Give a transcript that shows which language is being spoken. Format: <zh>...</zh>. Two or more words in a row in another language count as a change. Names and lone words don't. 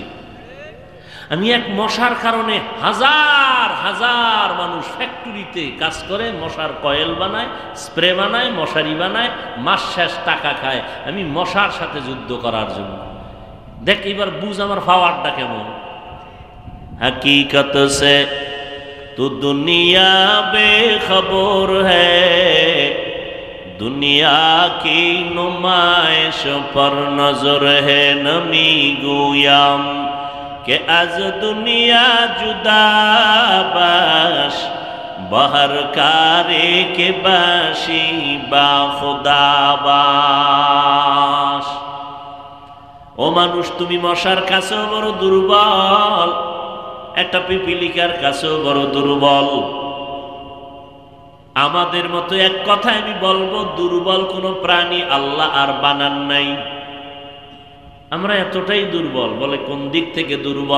<bn>আমি এক মশার কারণে হাজার হাজার মানুষ ফ্যাক্টরিতে কাজ করে, মশার কয়েল বানায়, স্প্রে বানায়, মশারি বানায়, মাস শেষ টাকা খায়। আমি মশার সাথে যুদ্ধ করার জন্য। দেখ এবার বুঝ আমার পাওয়ারটা কেমন।</bn> <ur>حقیقت سے تو دنیا بے خبر ہے، دنیا کی نمائش پر نظر ہے</ur> <fa>نمی گویم که از دنیا جدا باش بهر کاری که باشی با خدا باش.</fa> <bn>ও মানুষ, তুমি মশার কাছেও বড় দুর্বল, একটা পিপিলিকার কাছেও বড় দুর্বল। আমাদের মতো এক কথায় আমি বলবো, দুর্বল কোনো প্রাণী আল্লাহ আর বানান নাই। আমরা এতটাই দুর্বল। বলে কোন দিক থেকে দুর্বল?</bn>